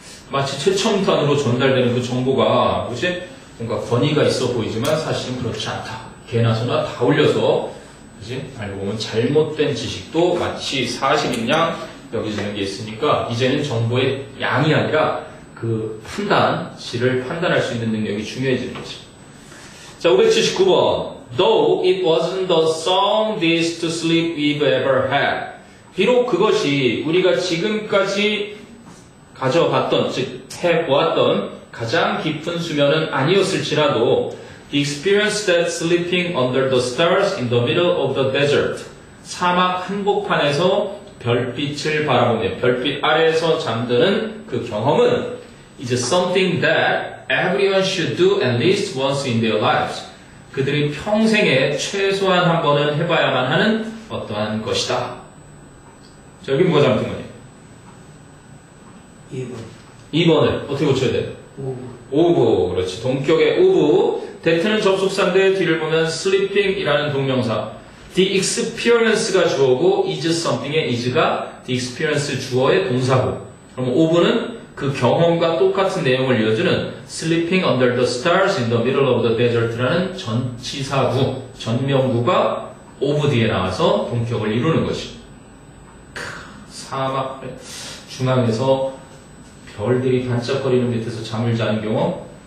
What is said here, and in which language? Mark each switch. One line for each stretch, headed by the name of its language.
Korean: 마치 최첨단으로 전달되는 그 정보가, 그치? 뭔가 권위가 있어 보이지만 사실은 그렇지 않다. 개나 소나 다 올려서, 그치? 알고 보면 잘못된 지식도 마치 사실인 양 여기지는 게 있으니까, 이제는 정보의 양이 아니라 그 판단, 질을 판단할 수 있는 능력이 중요해지는 거지. 자, 579번.
English: Though it wasn't the soundest sleep we've ever had.
Korean: 비록 그것이 우리가 지금까지 가져봤던, 즉 해보았던 가장 깊은 수면은 아니었을지라도
English: the experience that sleeping under the stars in the middle of the desert,
Korean: 사막 한복판에서 별빛을 바라보며 별빛 아래에서 잠드는 그 경험은
English: is something that everyone should do at least once in their lives.
Korean: 그들이 평생에 최소한 한 번은 해봐야만 하는 어떠한 것이다. 자, 여기 뭐가 잘못된 거니? 2번 2번을 어떻게 고쳐야 돼? 5부. 그렇지. 동격의 5부. that는 접속사인데 뒤를 보면 sleeping이라는 동명사. the experience가 주어고 is something의 is가 the experience 주어의 동사고. 그럼 5부는 그 경험과 똑같은 내용을 이어주는
English: sleeping under the stars in the middle of the desert
Korean: 라는 전치사구, 전명구가 5부 뒤에 나와서 동격을 이루는 것이. 사막 중앙에서 별들이 반짝거리는 밑에서 잠을 자는 경험?